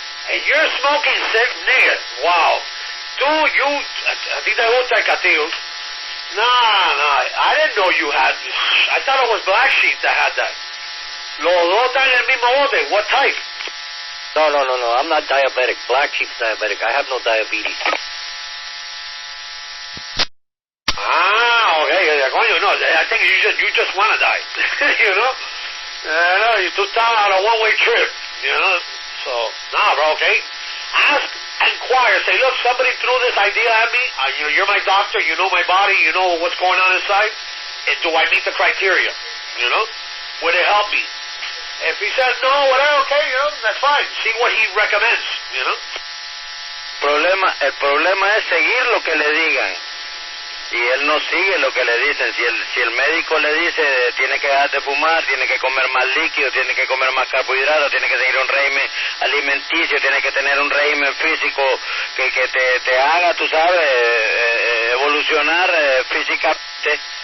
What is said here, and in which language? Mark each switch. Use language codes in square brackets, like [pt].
[en] And you're smoking sick, nigga. Wow. [es] Dude, a ti te gusta el catillo. [en] Nah, I didn't know you had. I thought it was Black Sheep that had that. [es] Los dos están en el mismo bote. [en] What type? No. I'm not diabetic. Black Sheep's diabetic. I have no diabetes. [es] Okay. Coño, no. [en] I think you just want to die. You know? [es] Tú estás [en] on a one-way trip. You know? So, nah, bro, okay? Inquire. Say, look, somebody threw this idea at me. You're my doctor. You know my body. You know what's going on inside. And do I meet the criteria? You know? Would it help me? If he says no, whatever, okay, you know, that's fine. See what he recommends, you know? [es] El problema es seguir lo que le digan. Y él no sigue lo que le dicen. Si el médico le dice tiene que dejar de fumar, tiene que comer más líquido, tiene que comer más carbohidratos, tiene que seguir un régimen alimenticio, tiene que tener un régimen físico que te haga, tú sabes, evolucionar físicamente.